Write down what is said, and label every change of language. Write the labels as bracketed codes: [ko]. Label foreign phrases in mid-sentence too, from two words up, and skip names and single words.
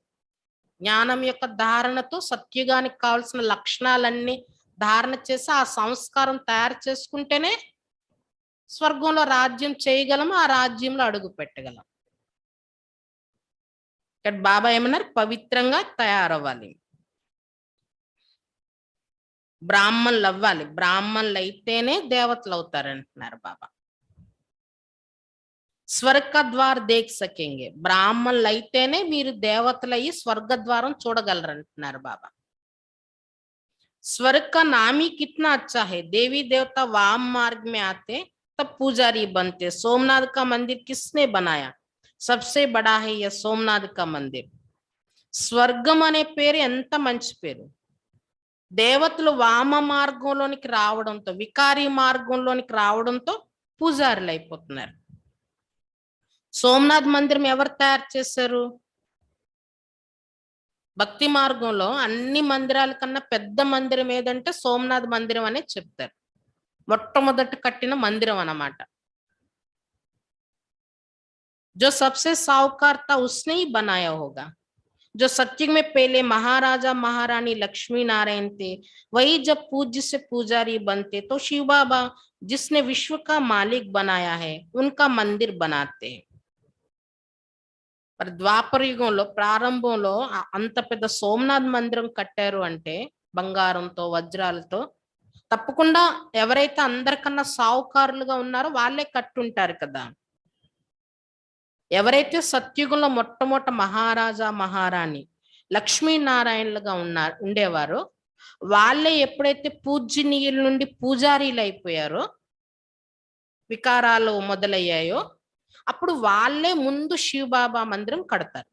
[te] జ్ఞానం యొక్క ధారణతో సత్యుగానికి కావాల్సిన లక్షణాలన్నీ ధారణ చేసి ఆ సంస్కారం తయారు చేసుకుంటేనే స్వర్గంలో రాజ్యం చేయగలము, ఆ రాజ్యంలో అడుగు పెట్టగలం. ఇక్కడ బాబా ఏమన్నారు? పవిత్రంగా తయారవ్వాలి, బ్రాహ్మణులు అవ్వాలి. బ్రాహ్మణులు అయితేనే దేవతలు అవుతారంటున్నారు బాబా. [hi] स्वर्ग द्वार देख सकेंगे, [te] బ్రాహ్మణులు అయితేనే మీరు దేవతలయ్యి స్వర్గ ద్వారం చూడగలరు అంటున్నారు బాబా. [hi] स्वर्ग का नाम ही कितना अच्छा है, देवी देवता वाम मार्ग में आते तब पुजारी बनते. सोमनाथ का मंदिर किसने बनाया? सबसे बड़ा है यह सोमनाथ का मंदिर. [te] స్వర్గం అనే పేరు ఎంత మంచి పేరు. దేవతలు వామ మార్గంలోనికి రావడంతో, వికారి మార్గంలోనికి రావడంతో పూజారులు అయిపోతున్నారు. సోమనాథ్ మందిరం ఎవరు తయారు చేశారు? భక్తి మార్గంలో అన్ని మందిరాల కన్నా పెద్ద మందిరం ఏదంటే సోమనాథ్ మందిరం అనే చెప్తారు. మొట్టమొదట కట్టిన మందిరం అన్నమాట. [hi] जो सबसे साहूकार था उसने ही बनाया होगा. जो सत्युग में पहले महाराजा महारानी लक्ष्मी नारायण थे, वही जब पूज्य से पुजारी बनते तो शिव बाबा जिसने विश्व का मालिक बनाया है उनका मंदिर बनाते हैं. [te] మరి ద్వాపర యుగంలో ప్రారంభంలో అంత పెద్ద సోమనాథ్ మందిరం కట్టారు అంటే బంగారంతో, వజ్రాలతో, తప్పకుండా ఎవరైతే అందరికన్నా సావుకారులుగా ఉన్నారో వాళ్ళే కట్టుంటారు కదా. ఎవరైతే సత్యుగంలో మొట్టమొదట మహారాజా మహారాణి లక్ష్మీనారాయణలుగా ఉండేవారో వాళ్ళే ఎప్పుడైతే పూజ్యనీయుల నుండి పూజారీలు అయిపోయారో, వికారాలు మొదలయ్యాయో, అప్పుడు వాళ్ళే ముందు శివబాబా మందిరం కడతారు.